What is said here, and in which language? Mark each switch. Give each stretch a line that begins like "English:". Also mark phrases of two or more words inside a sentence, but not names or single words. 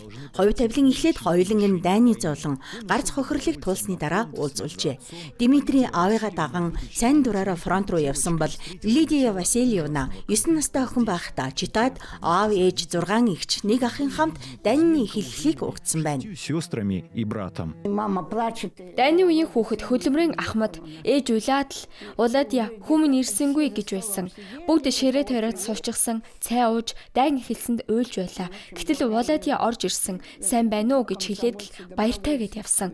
Mongolian: Хувь тавилан эхлээд хоёулангийн дайны зовлон гарц хохирлыг туулсны дараа уулзуулжээ. Дмитрий аавыгаа даган сайн дураараа фронт руу явсан бол Лидия Васильевна 9 настай охин байхдаа Читад аав ээж 6 эгч нэг ахын хамт дайны хэлхлийг өгдсөн байна.
Russian: сестрами и братом.
Mongolian: Дайны үеийн хүүхэд хөдөлмөрийн Ахмад ээж улаад л Уладья хүмүн ирсэнгүй гэж байсан. Бүгд ширээ тавиад суучихсан, цай ууж, дайн эхэлсэнд уйлж байлаа. Гэтэл Уладья орж ирсэн, сайн байна уу гэж хэлээд л баяртай гэд явсан.